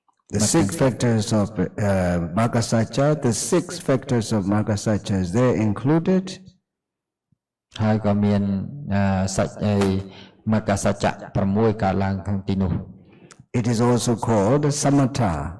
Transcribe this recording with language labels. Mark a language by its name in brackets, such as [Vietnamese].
[English] The 6 factors of Maggasacca, the 6 factors of Maggasacca, is there included? [Khmer] ហើយក៏មានសច្ចអីមគ្គសច្ចៈ6កើតឡើងក្នុងទីនោះ [English] It is also called samatha.